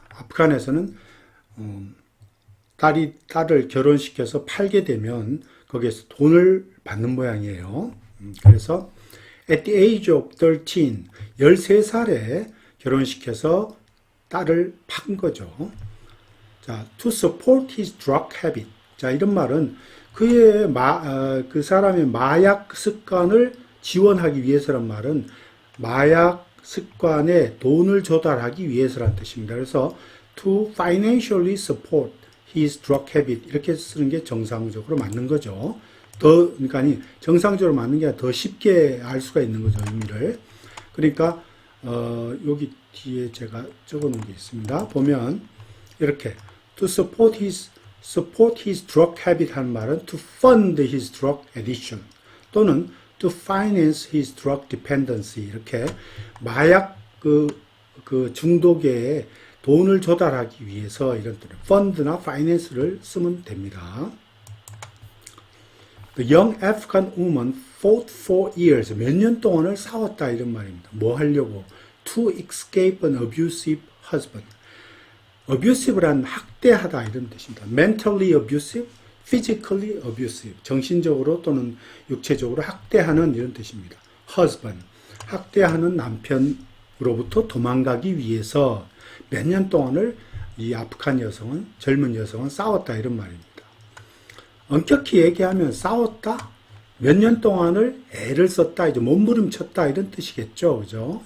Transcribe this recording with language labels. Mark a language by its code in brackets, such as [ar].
[ko] 아프간에서는 딸을 결혼시켜서 팔게 되면 거기에서 돈을 받는 모양이에요. 그래서 [en] at the age of 13, [ko] 13살에 결혼시켜서 딸을 판 거죠. [en] 자, to support his drug habit. [ko] 자, 이런 말은 그 사람의 마약 습관을 지원하기 위해서란 말은 마약 습관에 돈을 조달하기 위해서란 뜻입니다. 그래서 [en] to financially support his drug habit [ko] 이렇게 쓰는 게 정상적으로 맞는 거죠. 그러니까 정상적으로 맞는 게 아니라 더 쉽게 알 수가 있는 거죠, 의미를. 그러니까 여기 뒤에 제가 적어놓은 게 있습니다. 보면 이렇게 [en] to support his drug habit [ko] 하는 말은 [en] to fund his drug addiction [ko] 또는 [en] to finance his drug dependency [ko] 이렇게 마약 그 중독에 돈을 조달하기 위해서 이런 fund나 finance를 쓰면 됩니다. [en] The young African woman fought for years. [ko] 몇 년 동안을 싸웠다 이런 말입니다. 뭐 하려고? [en] To escape an abusive husband. [ko] abusive란 학대하다 이런 뜻입니다. [en] mentally abusive, physically abusive. [ko] 정신적으로 또는 육체적으로 학대하는 이런 뜻입니다. [en] husband. [ko] 학대하는 남편으로부터 도망가기 위해서 몇 년 동안을 이 아프간 여성은, 젊은 여성은 싸웠다 이런 말입니다. 엄격히 얘기하면 싸웠다? 몇 년 동안을 애를 썼다, 이제 몸부림쳤다 이런 뜻이겠죠. 그죠?